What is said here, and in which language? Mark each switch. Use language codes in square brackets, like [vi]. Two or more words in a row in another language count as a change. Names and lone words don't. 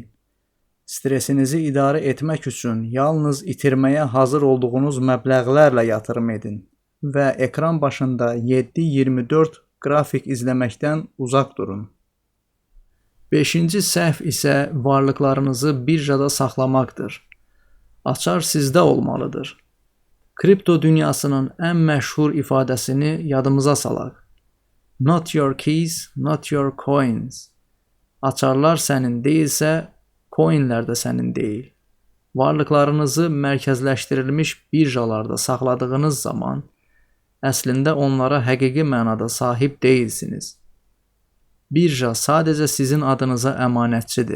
[az] Stresinizi idarə etmək üçün yalnız itirməyə hazır olduğunuz məbləğlərlə yatırım edin və ekran başında 7/24 qrafik izləməkdən uzaq durun. 5-ci səhv isə varlıqlarınızı birjada saxlamaqdır. Açar sizdə olmalıdır. Kripto dünyasının ən məşhur ifadəsini yadımıza salaq. [en] Not your keys, not your coins. [az] Açarlar sənin deyilsə, coinlər də sənin deyil. Varlıqlarınızı mərkəzləşdirilmiş birjalarda saxladığınız zaman əslində onlara həqiqi mənada sahib deyilsiniz. Birja sadəcə sizin adınıza əmanətçidir.